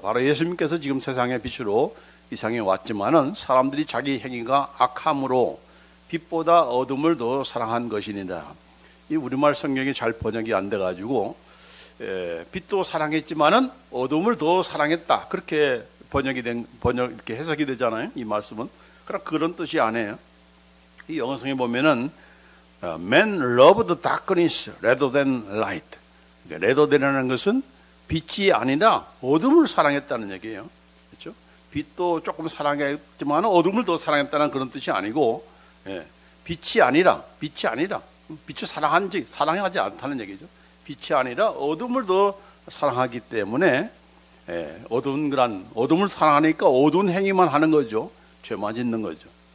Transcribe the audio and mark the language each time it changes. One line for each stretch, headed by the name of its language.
Korean: 바로 예수님께서 지금 세상의 빛으로 이 세상에 왔지만은 사람들이 자기 행위가 악함으로 빛보다 어둠을 더 사랑한 것이니라. 이 우리말 성경이 잘 번역이 안 돼가지고 빛도 사랑했지만은 어둠을 더 사랑했다. 그렇게 이렇게 해석이 되잖아요. 이 말씀은 그런 뜻이 아니에요. 이 영어성에 보면은
English: Man loved darkness rather than light.
Korean: rather than이라는 것은 빛이 아니라 어둠을 사랑했다는 얘기예요. 그렇죠? 빛도 조금 사랑했지만 어둠을 더 사랑했다는 그런 뜻이 아니고 빛이 아니라 빛을 사랑하지 않다는 얘기죠. 빛이 아니라 어둠을 더 사랑하기 때문에 어둠을 사랑하니까 어두운 행위만 하는 거죠. 죄만 짓는 거죠.